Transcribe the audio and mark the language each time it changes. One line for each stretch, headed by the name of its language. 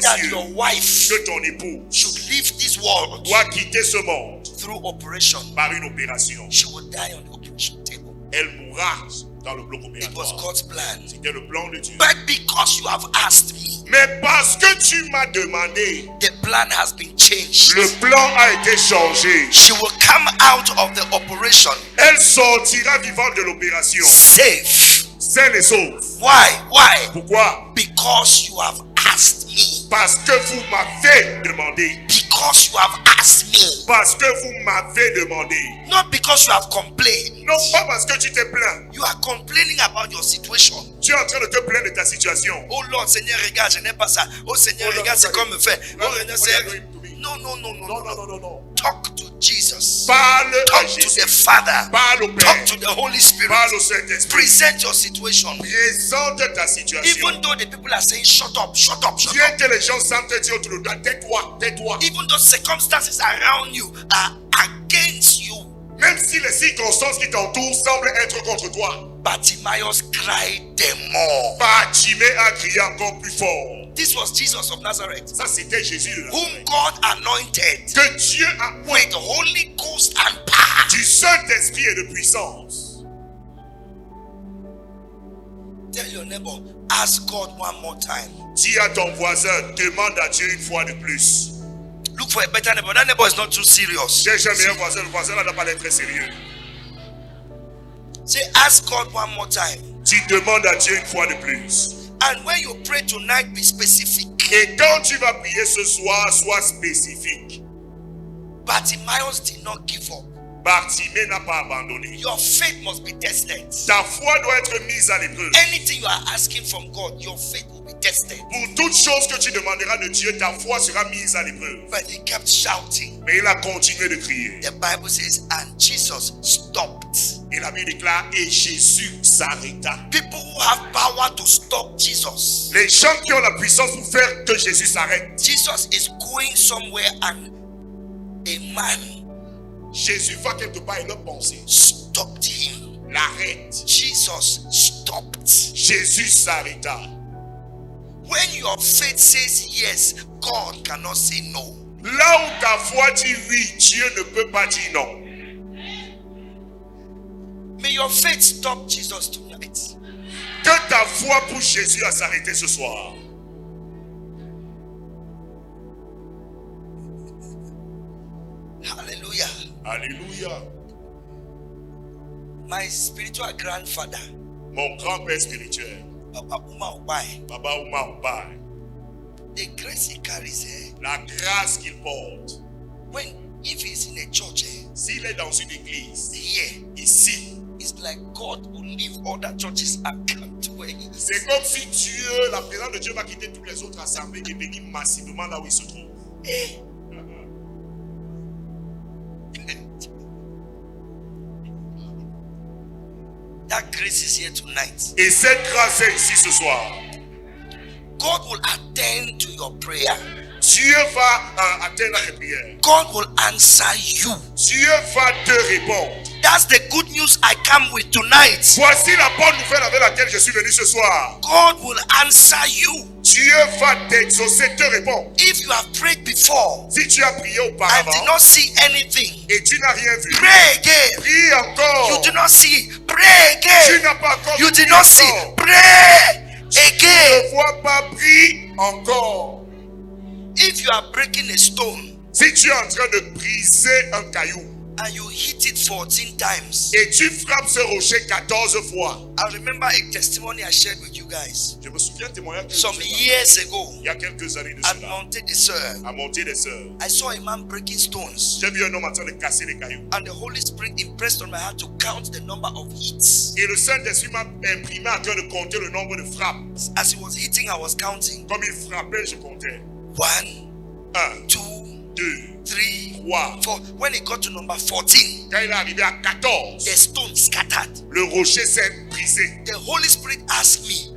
English: that
French: cieux
English: your wife
French: que ton épouse
English: should leave this world
French: doit quitter ce monde
English: through operation.
French: par une opération.
English: She will die on the operation table.
French: Elle mourra dans le bloc
English: It was
French: opératoire.
English: God's plan.
French: C'était le plan de Dieu.
English: But because you have asked me,
French: Mais parce que tu m'as demandé,
English: the plan has been changed.
French: le plan a été changé.
English: She will come out of the operation
French: Elle sortira vivante de l'opération,
English: safe.
French: saine et sauve.
English: Why?
French: Pourquoi?
English: Because you have asked me.
French: Parce que vous m'avez demandé.
English: Because you have asked me.
French: Parce que vous m'avez demandé.
English: Not because you have complained.
French: Non pas parce que tu t'es plaint.
English: You are complaining about your situation.
French: Tu es en train de te plaindre de ta situation.
English: Oh Lord,
French: Seigneur, regarde, je n'aime pas ça. Oh Seigneur, Oh, regarde,
English: Lord,
French: c'est comme me fait. Oh,
English: Lord,
French: Seigneur,
English: what are you doing to me? No. Talk to Jesus.
French: Parle à
English: Talk to
French: Jésus.
English: the Father.
French: Parle au Père.
English: Talk to the Holy Spirit.
French: Parle au Saint-Esprit.
English: Present your situation.
French: Présente ta situation.
English: Even though the people are saying, shut up.
French: Bien que les gens sentent te dire autour de toi, tais-toi.
English: Even though circumstances around you are against you.
French: Même si les circonstances qui t'entourent semblent être contre toi.
English: Bartimaeus cried the more.
French: Bartimée a crié encore plus fort.
English: This was Jesus of Nazareth,
French: Ça, c'était Jésus de
English: whom
French: Nazareth.
English: God anointed
French: Que Dieu a
English: with Holy Ghost and power.
French: du Saint-Esprit et de puissance.
English: Tell your neighbor, ask God one more time.
French: Dis à ton voisin, demande à Dieu une fois de plus.
English: Look for a better neighbor. That neighbor is not too serious.
French: Cherche un meilleur voisin, le voisin là n'a pas l'air très sérieux.
English: Say, ask God one more time.
French: Tu demandes à Dieu une fois de plus.
English: And when you pray tonight, be specific.
French: Et quand tu vas prier ce soir, sois spécifique.
English: Bartimaeus did not give up.
French: Bartimée n'a pas abandonné.
English: Your faith must be tested.
French: Ta foi doit être mise à l'épreuve.
English: Anything you are asking from God, your faith will be tested.
French: Pour toute chose que tu demanderas de Dieu, ta foi sera mise à l'épreuve.
English: But he kept shouting.
French: Mais il a continué de crier.
English: The Bible says, and Jesus stopped.
French: Et la Bible déclare, et Jésus s'arrêta.
English: People who have power to stop Jesus.
French: Les gens qui ont la puissance pour faire que Jésus s'arrête.
English: Jesus is going somewhere and a man
French: Jésus va quelque part et leur pensée
English: stopped him.
French: l'arrête.
English: Jesus stopped.
French: Jésus s'arrêta.
English: When your faith says yes, God cannot say no.
French: Là où ta foi dit oui, Dieu ne peut pas dire non.
English: May your faith stop Jesus tonight.
French: Que ta foi pousse Jésus à s'arrêter ce soir.
English: Hallelujah.
French: Alléluia.
English: My spiritual grandfather,
French: Mon grand-père spirituel,
English: Papa Uma Obai,
French: Baba Ouma Obai,
English: the grace he carries here,
French: la grâce qu'il porte,
English: if he's in a church
French: s'il est dans une église,
English: here,
French: ici,
English: it's like God will leave all the churches and come to where he is.
French: c'est comme si Dieu, la présence de Dieu va quitter toutes les autres assemblées et venir massivement là où il se trouve. Eh.
English: That grace is here tonight.
French: Et cette grâce est ici ce soir.
English: God will attend to your prayer.
French: Dieu va atteindre tes prières.
English: God will answer you.
French: Dieu va te répondre.
English: That's the good news I come with tonight.
French: Voici la bonne nouvelle avec laquelle je suis venu ce soir.
English: God will answer you.
French: Dieu va t'exaucer, te répondre.
English: If you have prayed before
French: Si tu as prié
English: and
French: auparavant
English: did not see anything,
French: et tu n'as rien vu,
English: pray again.
French: prie encore.
English: You did not see, pray
French: Tu
English: again.
French: n'as pas encore
English: You
French: prié
English: did not see,
French: encore.
English: pray
French: Tu ne
English: again.
French: vois pas, prie encore.
English: If you are breaking a stone
French: Si tu es en train de briser un caillou,
English: and you hit it 14 times.
French: et tu frappes ce rocher 14 fois.
English: I remember a testimony I shared with you guys
French: Je me souviens témoignage que
English: some
French: je vous ai
English: years ago
French: il y a quelques années de
English: at
French: cela,
English: Monte de Sur.
French: à Monter des Sœurs.
English: I saw a man breaking stones,
French: J'ai vu un homme en train de casser les cailloux.
English: and the Holy Spirit impressed on my heart to count the number of hits.
French: Et le Saint-Esprit m'a imprimé en train de compter le nombre de frappes.
English: As he was hitting, I was counting.
French: Comme il frappait, je comptais.
English: 1,
French: 1,
English: 2,
French: 2,
English: 3,
French: 3.
English: 4. When he got to number 14,
French: Quand il est arrivé à 14,
English: the stone scattered.
French: le rocher s'est brisé.
English: The Holy Spirit asked me,